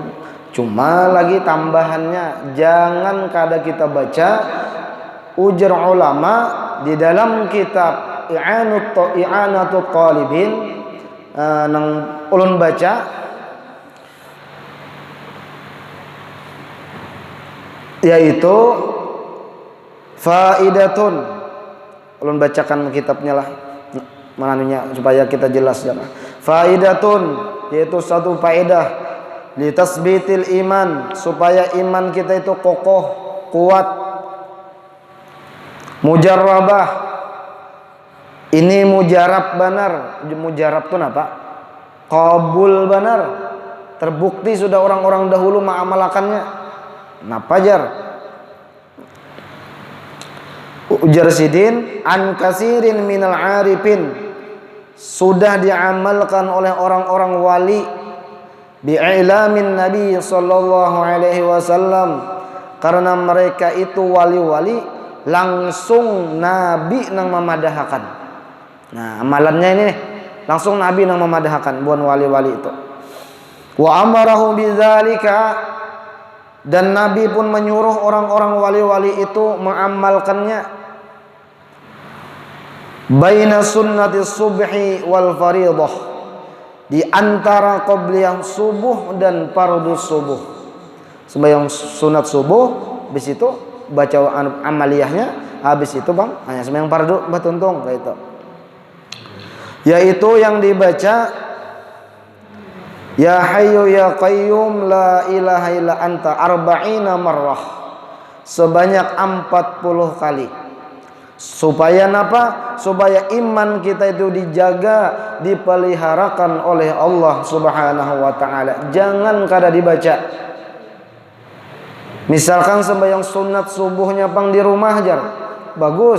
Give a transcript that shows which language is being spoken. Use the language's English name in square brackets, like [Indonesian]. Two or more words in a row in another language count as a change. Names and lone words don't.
[Banjar] Cuma lagi tambahannya, jangan kada kita baca ujar ulama di dalam kitab I'anatut Talibin nang ulun baca, yaitu faidatun. Ulun bacakan kitabnya lah mananya supaya kita jelas ya. [Arabic] Faidatun, [Indonesian] yaitu satu faedah [Arabic] لتثبيت الإيمان, [Indonesian] supaya iman kita itu kokoh, kuat. Mujarrabah, ini mujarab benar. Mujarab itu apa? Qabul benar. Terbukti sudah orang-orang dahulu mengamalkannya. [Banjar] Nah pajar ujar sidin [Arabic] عن كثير من العارفين, [Indonesian] sudah diamalkan oleh orang-orang wali [Arabic] بإعلام النبي صلى الله عليه وسلم, [Indonesian] karena mereka itu wali-wali langsung Nabi [Banjar] nang memadahkan. [Indonesian] Nah amalannya ini langsung Nabi [Banjar] nang memadahkan [Indonesian] bukan wali-wali itu. [Arabic] وأمره بذلك, [Indonesian] Dan Nabi pun menyuruh orang-orang wali-wali itu mengamalkannya. [Arabic] بين سنة الصبح والفريضة, [Indonesian] di antara qobliyah subuh dan fardhu subuh. [Banjar] Sembahyang sunat subuh, habis itu baca amaliyahnya, habis itu bang hanya sembahyang fardu batuntung kayak itu. [Indonesian] Yaitu yang dibaca [Arabic] يا حي يا قيوم لا إله إلا أنت أربعين مرة, [Indonesian] sebanyak 40 kali. Supaya apa? Supaya iman kita itu dijaga, dipeliharakan oleh Allah [Arabic] سبحانه وتعالى. [Banjar] Jangan kada dibaca. Misalkan sembahyang sunat subuhnya pang di rumah aja, bagus.